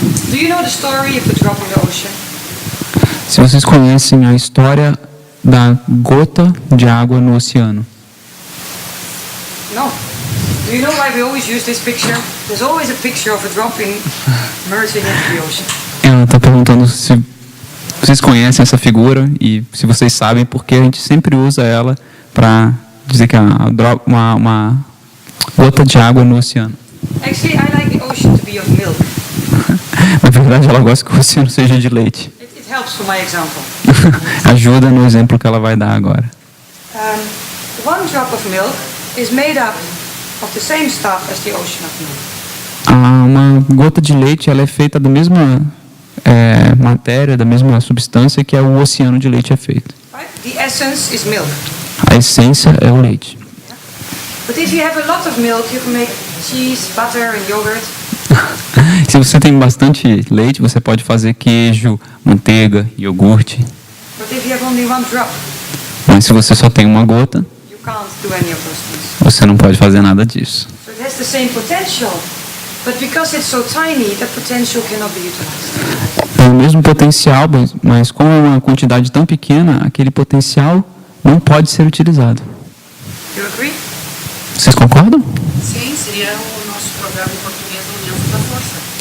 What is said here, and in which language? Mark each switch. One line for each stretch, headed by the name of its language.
English: Do you know the story of the drop in the ocean?
Portuguese: Se vocês conhecem a história da gota de água no oceano.
English: No. Do you know why we always use this picture? There's always a picture of a drop merging into the ocean.
Portuguese: Ela está perguntando se vocês conhecem essa figura e se vocês sabem porque a gente sempre usa ela para dizer que é uma gota de água no oceano.
English: Actually, I like the ocean to be of milk.
Portuguese: Na verdade, ela gosta que o oceano seja de leite.
English: It helps for my example.
Portuguese: Ajuda no exemplo que ela vai dar agora.
English: One drop of milk is made up of the same stuff as the ocean of milk.
Portuguese: Uma gota de leite ela é feita da mesma matéria, da mesma substância que o oceano de leite é feito.
English: Right? The essence is milk.
Portuguese: A essência é o leite.
English: But if you have a lot of milk, you can make cheese, butter and yogurt.
Portuguese: Se você tem bastante leite, você pode fazer queijo, manteiga, iogurte.
English: But if you have only one drop,
Portuguese: Mas se você só tem uma gota,
English: you can't do any of those things.
Portuguese: você não pode fazer nada disso.
English: So it has the same potential, but because it's so tiny, that potential cannot be utilized.
Portuguese: É o mesmo potencial, mas com uma quantidade tão pequena, aquele potencial não pode ser utilizado.
English: You agree?
Portuguese: Vocês concordam? Sim, seria o nosso programa em português da União da Força.